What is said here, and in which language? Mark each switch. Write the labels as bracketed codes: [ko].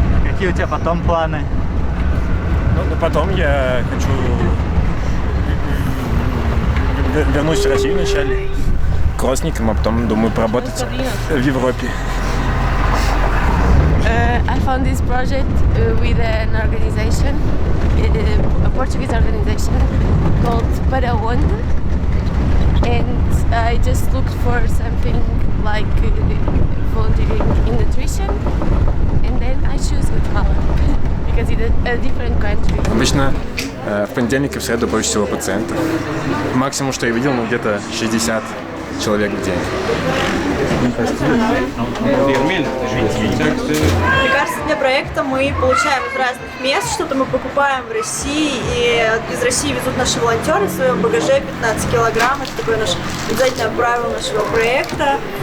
[ru] Какие у тебя потом планы? Ну, потом я хочу вернусь в Россию вначале к родственникам, а потом думаю поработать в Европе. [en] I found this project with an organization, a Portuguese organization called Para Onde, and I just looked for something like volunteering in nutrition, and then I choose Guatemala because it's a different country. [ru] Обычно в понедельник и в среду больше всего пациентов. Максимум, что я видел, где-то 60 человек в день. Лекарства для проекта мы получаем из разных мест, что-то мы покупаем в России, и из России везут наши волонтеры в своем багаже 15 килограмм, это такое наше обязательное правило нашего проекта.